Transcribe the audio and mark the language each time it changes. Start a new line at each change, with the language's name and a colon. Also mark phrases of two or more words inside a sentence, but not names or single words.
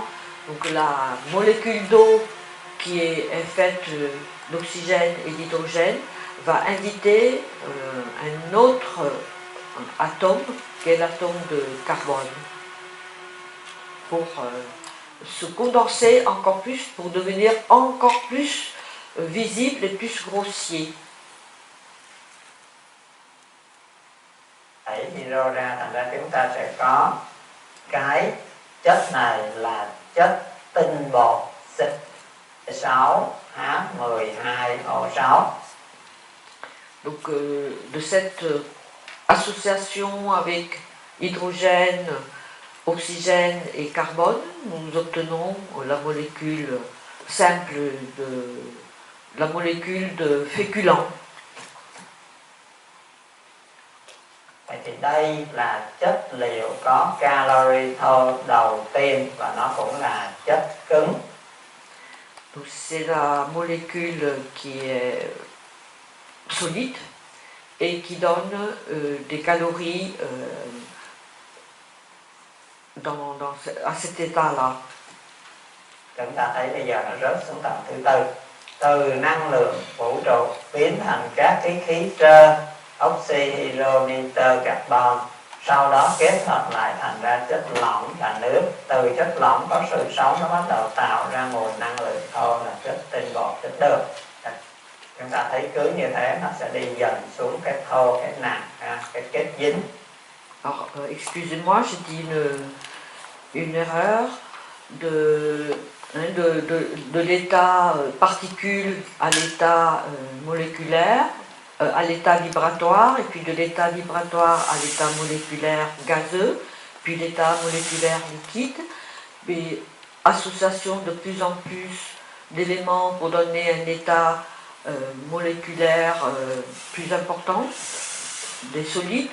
French: Donc la molécule d'eau qui est faite d'oxygène et d'hydrogène va inviter un autre atome, qui est l'atome de carbone, pour se condenser encore plus, pour devenir encore plus visible et plus grossier.
Vietnamese: Đẩy hydro ra, thành ra chúng ta sẽ có cái chất này là chất tinh bột xịt 6H12O6.
French: Donc de cette association avec hydrogène, oxygène et carbone, nous obtenons la molécule simple la molécule de féculent.
Vietnamese: Vậy thì đây là chất liệu có calorie thô đầu tiên và nó cũng là chất cứng.
French: Donc c'est la molécule qui est solide et qui donne des calories à cet état-là.
Vietnamese: Chúng ta thấy bây giờ nó rớt xuống tầng thứ tư. Từ năng lượng vũ trụ biến thành các cái khí trơn, oxy, hydro, nitơ, carbon. Sau đó kết hợp lại thành ra chất lỏng là nước. Từ chất lỏng có sự sống nó bắt đầu tạo ra nguồn năng lượng thô là chất tinh bột, chất đường. Chúng ta thấy cứ như thế nó sẽ đi dần xuống cái thô, cái nặng, cái kết dính.
French: Alors, excusez-moi, j'ai dit une erreur de l'état particule à l'état moléculaire, à l'état vibratoire, et puis de l'état vibratoire à l'état moléculaire gazeux, puis l'état moléculaire liquide, puis association de plus en plus d'éléments pour donner un état moléculaire plus important, des solides.